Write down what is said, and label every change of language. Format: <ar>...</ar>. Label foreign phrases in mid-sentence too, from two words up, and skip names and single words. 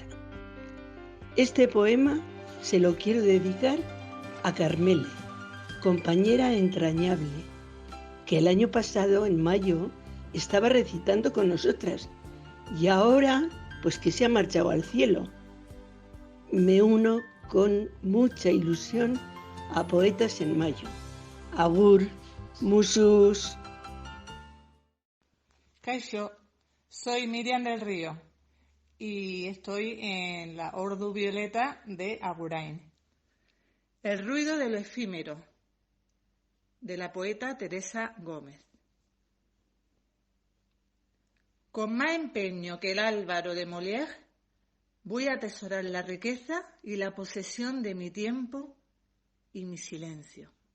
<es>Este poema se lo quiero dedicar a Carmele, compañera entrañable, que el año pasado, en mayo, estaba recitando con nosotras y ahora, pues que se ha marchado al cielo. Me uno con mucha ilusión a Poetas en Mayo.</es> <eu>Agur, musus. Kaixo,</eu> <es>soy Miriam del Río y estoy en la Ordu Violeta de Agurain. El ruido de lo efímero, de la poeta Teresa Gómez. Con más empeño que el Álvaro de Molière, voy a atesorar la riqueza y la posesión de mi tiempo y mi silencio.</es>